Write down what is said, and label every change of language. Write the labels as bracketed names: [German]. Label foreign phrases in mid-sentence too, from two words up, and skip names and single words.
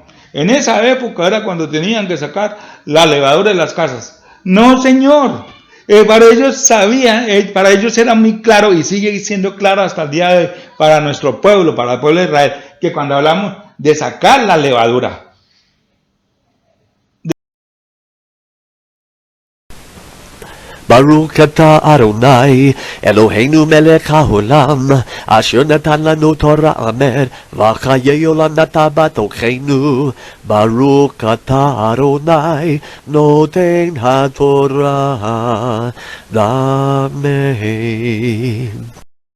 [Spanish] En esa época era cuando tenían que sacar la levadura de las casas. No, señor. Para ellos para ellos era muy claro y sigue siendo claro hasta el día de hoy para nuestro pueblo, para el pueblo de Israel, que cuando hablamos de sacar la levadura, [Hebrew] ברוך אתה אדוני אלוהינו מלך העולם אשר נתן לנו תורת אמת וחיי עולם נטע בתוכנו. ברוך אתה אדוני נותן התורה אמן.